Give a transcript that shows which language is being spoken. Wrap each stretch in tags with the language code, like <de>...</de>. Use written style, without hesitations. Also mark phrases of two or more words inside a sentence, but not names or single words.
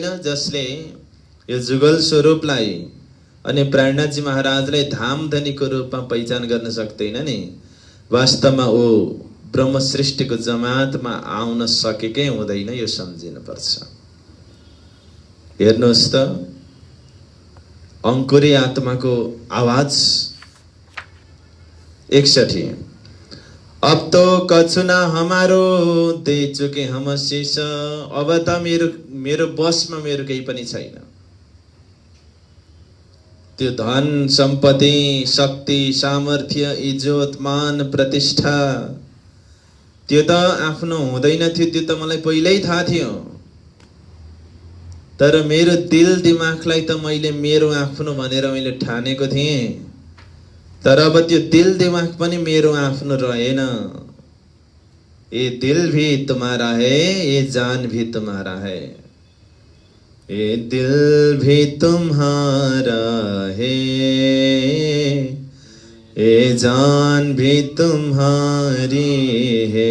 <ne>जसले यो जुगल स्वरूपलाई अनि प्राणनाथजी महाराजलाई धामधनीको रूपमा पहिचान गर्न सक्दैन नि, वास्तवमा ओ ब्रह्म सृष्टिको जमातमा आउन सकेकै हुँदैन। यो सम्झिनु पर्छ। हेर्नुहोस् त, अंकुरी आत्माको आवाज।</ne> <hi>61 अब तो कछुना हमारो दे चुके हम शीश।</hi> <ne>अब त मेरो बसमा मेरो केही पनि छैन। त्यो धन सम्पत्ति, शक्ति, सामर्थ्य, इज्जत, मान, प्रतिष्ठा त्यो त आफ्नो हुँदैन थियो। त्यो त मलाई पहिल्यै थाहा थियो। तर मेरो दिल दिमागलाई त मैले मेरो आफ्नो भनेर मैले ठानेको थिएँ। तर अब त्यो दिल दिमाग पनि मेरो आफ्नो रहेन।</ne> <hi>ये दिल भी तुम्हारा है, ये जान भी तुम्हारा है। ये दिल भी तुम्हारा है, ये जान भी तुम्हारी है।</hi>